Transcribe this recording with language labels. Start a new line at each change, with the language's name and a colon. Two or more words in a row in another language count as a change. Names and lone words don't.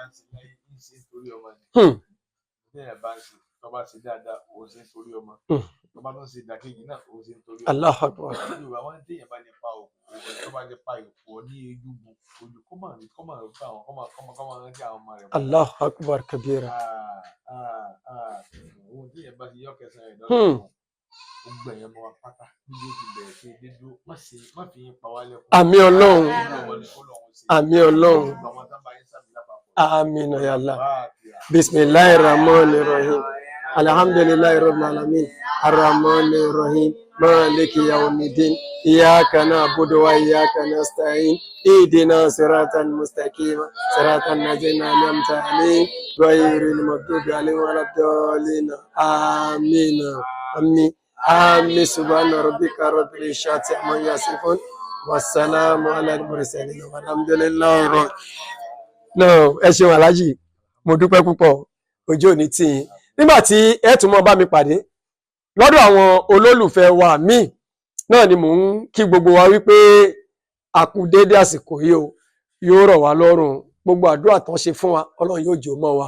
Arabic: الله أكبر. الله أكبر كبيرا.
Yoruba: Àmín Ọlọ́run àmín Ọlọ́run àmín
Arabic: يا الله. بسم الله الرحمن الرحيم. الحمد لله رب العالمين. الرحمن الرحيم. مالك يوم الدين. إياك نعبد وإياك نستعين. اهدنا الصراط المستقيم. صراط الذين أنعمت عليهم غير المغضوب عليهم ولا الضالين. آمين. آمين. آمين. سبحان ربك رب العزة عما يصفون. والسلام على المرسلين. والحمد لله.
Yoruba: No, ẹ ṣeun aláàjì mo dúpẹ́ púpọ̀ ojú òní tì yín nígbà tí ẹ tún mọ́ bá mi pàdé lọ́dọ̀ àwọn olólùfẹ́ wa míì náà ni mò ń kí gbogbo wa wípé àkúdédé àsìkò yìí o yóò rọ̀ wá lọ́rùn gbogbo àdúrà tán ṣe fún wa Ọlọ́run yóò jò mọ́ wa.